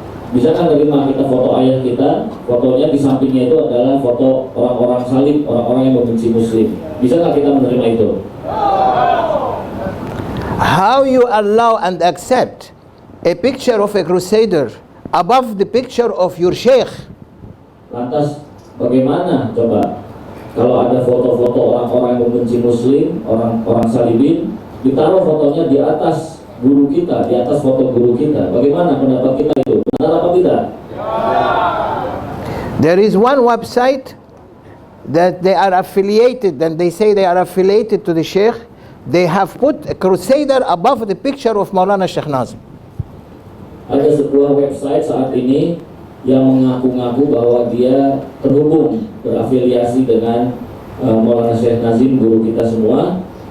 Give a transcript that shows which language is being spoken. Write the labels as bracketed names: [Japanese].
[Indonesian] Bisa kan terima kita foto ayah kita, fotonya di sampingnya itu adalah foto orang-orang salib, orang-orang yang membenci muslim. Bisa nggak kita menerima itu? [English] How you allow and accept a picture of a crusader above the picture of your sheikh? [Indonesian] Lantas bagaimana coba kalau ada foto-foto orang-orang yang membenci muslim, orang-orang salibin, ditaruh fotonya di atas guru kita, di atas foto guru kita? Bagaimana pendapat kita itu? Benar apa tidak? [English] There is one website that they are affiliated, and they say they are affiliated to the sheikh. They have put a crusader above the picture of Maulana Sheikh Nazim. [Indonesian] Ada sebuah website saat ini yang mengaku-ngaku bahwa dia terhubung, berafiliasi dengan Maulana Sheikh Nazim, guru kita semua.